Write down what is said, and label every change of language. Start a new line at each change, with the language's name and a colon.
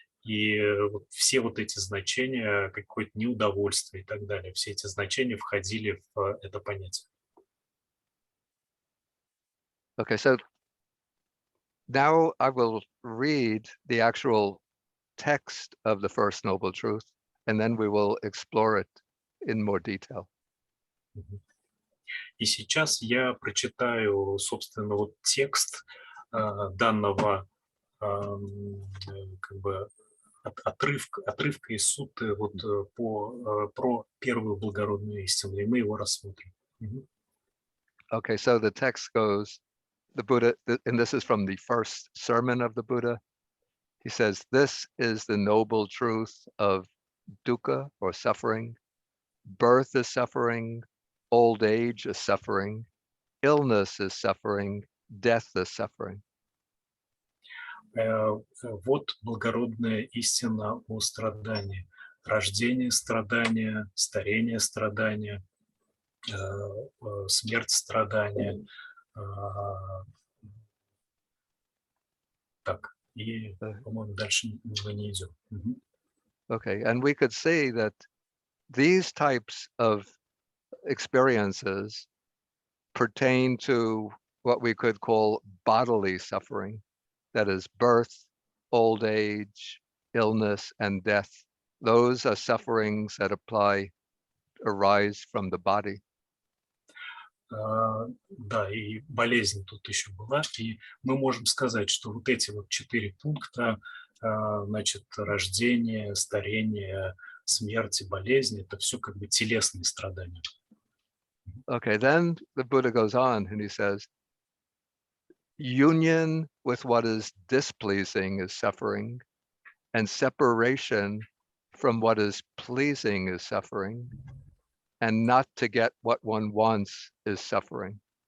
Russian: И вот все вот эти значения, какое-то неудовольствие и так далее, все эти значения входили в это понятие.
English: Okay, so now I will read the actual text of the First Noble Truth, and then we will explore it in more detail. Мгм.
Russian: И сейчас я прочитаю, собственно, вот текст данного как бы отрывка из сутты вот про первую благородную истину, и мы его рассмотрим. Мгм.
English: Okay, so the text goes, the Buddha, and this is from the first sermon of the Buddha. He says, this is the noble truth of dukkha or suffering. Birth is suffering, old age is suffering, illness is suffering, death is suffering.
Russian: Вот благородная истина о страдании. Рождение страдания, старение страдания, смерть страдания. Так, и, по-моему, дальше мы не идем. Мгм.
English: Okay, and we could see that these types of experiences pertain to what we could call bodily suffering, that is birth, old age, illness, and death. Those are sufferings that arise from the body.
Russian: Да, и болезнь тут еще была, и мы можем сказать, что вот эти вот 4 пункта, значит, рождение, старение, смерть и болезнь, это все как бы телесные страдания.
English: Okay, then the Buddha goes on and he says, union with what is displeasing is suffering, and separation from what is pleasing is suffering, and not to get what one wants is suffering.